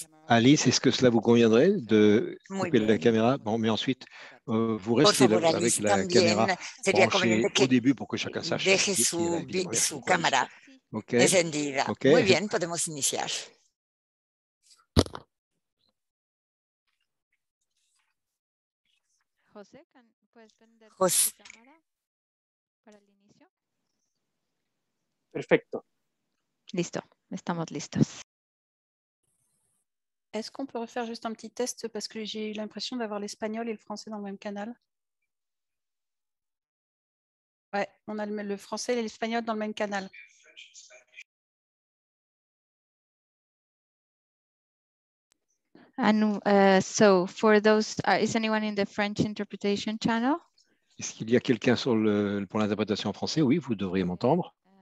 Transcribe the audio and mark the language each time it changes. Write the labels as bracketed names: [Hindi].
[French] Alice, est-ce que cela vous conviendrait de couper la caméra? Bon, mais ensuite, vous restez avec la caméra branchée au début pour que chacun sache. [Spanish] Deje su cámara encendida. Okay. Muy bien, podemos iniciar. José, ¿puedes prender José. tu cámara para el inicio? Perfecto. Listo, estamos listos. [French] Est-ce qu'on peut refaire juste un petit test parce que j'ai eu l'impression d'avoir l'espagnol et le français dans le même canal? Ouais, on a le français et l'espagnol dans le même canal. [English] And so for those, is anyone in the French interpretation channel? [French] Est-ce qu'il y a quelqu'un pour l'interprétation en français? Oui, vous devriez m'entendre.